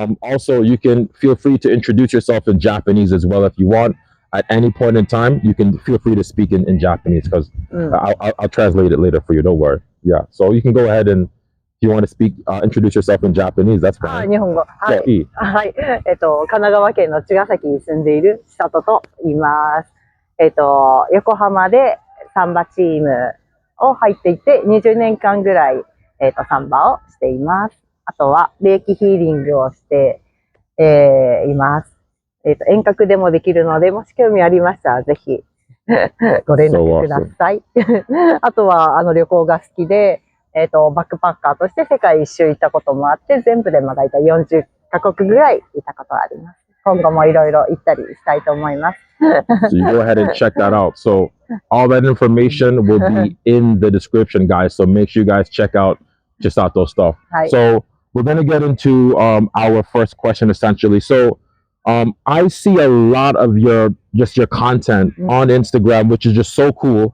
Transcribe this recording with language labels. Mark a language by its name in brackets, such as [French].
[English] Also, you can feel free to introduce yourself in Japanese as well if you want. At any point in time, you can feel free to speak in Japanese, because I'll translate it later for you. Don't worry. Yeah. So you can go ahead, and if you want to introduce yourself in Japanese, that's あ、 fine. [Japanese] 日本語。は [English] So, [Japanese] い。はい。神奈川県の茅ヶ崎に住んでいる千里と言います。横浜でサンバチームを入っていて、20年間ぐらい、サンバをしています。あとは、霊気ヒーリングをして、います。遠隔でもできるので、もし興味ありましたら、ぜひ、ご連絡ください。あとは、旅行が好きで、バックパッカーとして世界一周行ったこともあって、全部でだいたい40カ国ぐらい行ったことがあります。今後もいろいろ行ったりしたいと思います。 [English] So you go ahead and check that out. So all that information will be in the description, guys. So make sure you guys check out Chisato stuff. Hi. So we're gonna get into our first question essentially. So I see a lot of your content on Instagram, which is just so cool.